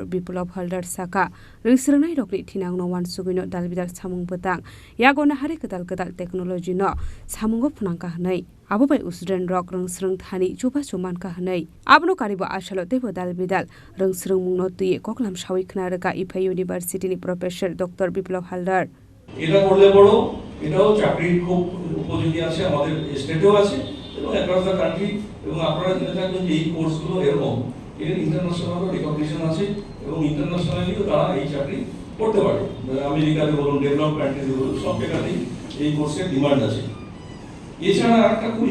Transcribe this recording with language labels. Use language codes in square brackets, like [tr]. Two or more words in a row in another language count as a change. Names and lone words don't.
[trp] Biplab Haldar Saka ringsrnai rokni thinang no wan sugino dalbidal samung petang yagona hari kedal technology no samungo phunangka hnai abo bai usren rok ringsrng thani chuba chuman ka hnai abno karibo asalo debo dalbidal ringsrng mungno tuye koklam sawi khnaraka ICFAI University ni Professor Dr. Biplab Haldar [bn] এটা করলে বড় এটাও চাকরির খুব উপযোগী আছে আমাদের স্টেটেও আছে এবং [en] across the country [bn] এবং আপনারা জেনে থাকবেন যে এই কোর্সগুলো এরকম এর [en] international recognition [bn] আছে এবং ইন্টারন্যাশনালিও তারা এই চাকরি করতে পারে আমেরিকাতে বলুন [en] develop country-te [bn] বলুন সব জায়গাতেই এই কোর্সের ডিমান্ড আছে এছাড়া একটা খুব